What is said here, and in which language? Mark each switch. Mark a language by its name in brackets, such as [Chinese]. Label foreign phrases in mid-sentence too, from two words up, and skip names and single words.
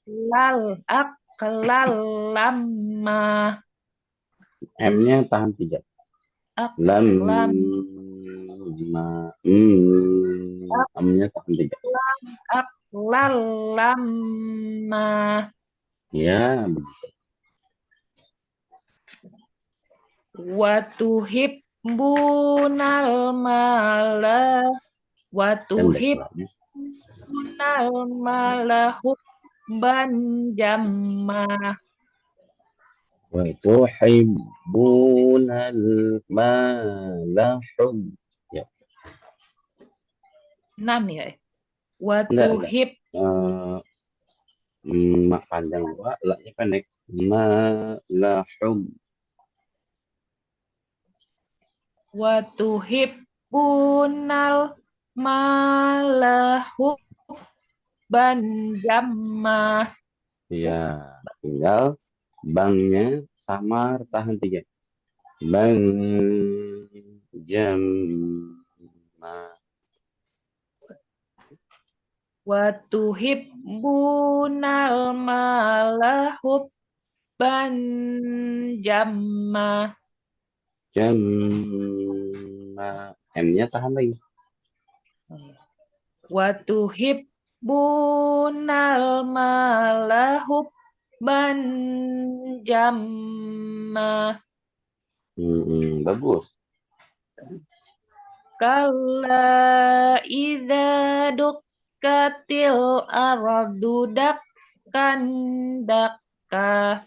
[Arabic] أكلا لما. [Indonesian] M-nya tahan 3. Lamma. M-nya tahan 3. [Arabic] أكلا لما. [Indonesian] Ya, begitu. [Arabic] وتحبون المال. وتحبون المال حبا جما. وتحبون المال حب. [Indonesian] Ya. 6 ya. [Arabic] وتحب. [Indonesian] Mak panjang wa, laknya pendek. [Arabic] Malahum. وتحبون المال حبا جما. [Indonesian] Ya, tinggal bangnya samar tahan 3. Bang jamma. [Arabic] وتحبون المال حبا جما. [Indonesian] Jamma. M-nya tahan lagi. [Arabic] وتحبون المال حبا جما. [Indonesian] Bagus. [Arabic] كلا إذا دكت الأرض دكا دكا.